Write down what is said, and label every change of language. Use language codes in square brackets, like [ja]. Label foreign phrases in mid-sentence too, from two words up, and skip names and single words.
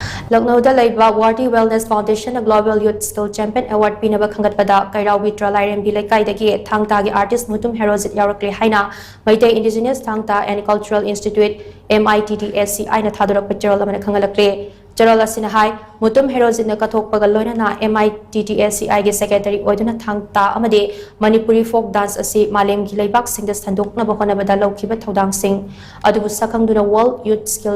[mni] Lucknowda leiba Warti Wellness Foundation a Global Youth Skill Champion Award pinaba khangatpada Kairau Vitra Lairembi Laikai THANG-TA gi artist Mutum Herozit Yaurakle Haina Maitei Indigenous THANG-TA and Cultural Institute MITTSCI na thadorak Jarol amana khangalakle Jarol asina hai Mutum Herozit na kathokpaga loinana MITTSCI gi secretary oiduna THANG-TA amade Manipuri [en] folk dance [mni] asi malem gi leibak singda sandokna bahonabada laukiba thodang sing adubu sakangduna World Youth Skill